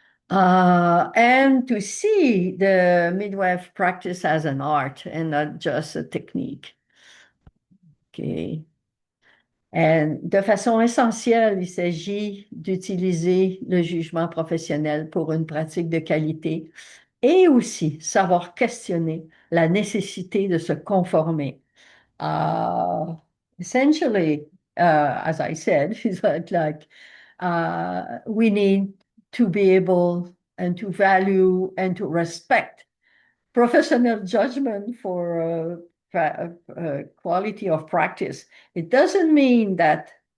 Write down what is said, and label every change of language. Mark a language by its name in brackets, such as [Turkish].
[English] And to see the midwife practice as an art and not just a technique. Okay. [French] Et de façon essentielle, il s'agit d'utiliser le jugement professionnel pour une pratique de qualité et aussi savoir questionner la nécessité de se conformer. [English] Essentially, as I said, it's like we need to be able and to value and to respect professional judgment for quality of practice. It doesn't mean that